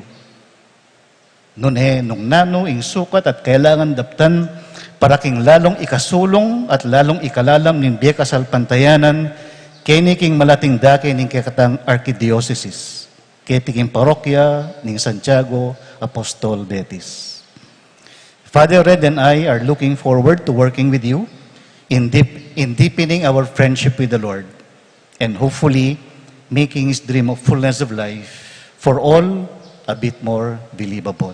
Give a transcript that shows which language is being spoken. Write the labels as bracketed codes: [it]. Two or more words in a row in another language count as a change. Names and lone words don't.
[pam] Nung nano, ing sukat at kailangan daptan, para king lalong ikasulong at lalong ikalalam ng biya kasal pantayanan, kini malating dake ning kakatang arkidiocese, ketiking parokya ning Santiago Apostol Betis. [en] Father Red and I are looking forward to working with you in deepening our friendship with the Lord and hopefully making His dream of fullness of life for all a bit more believable.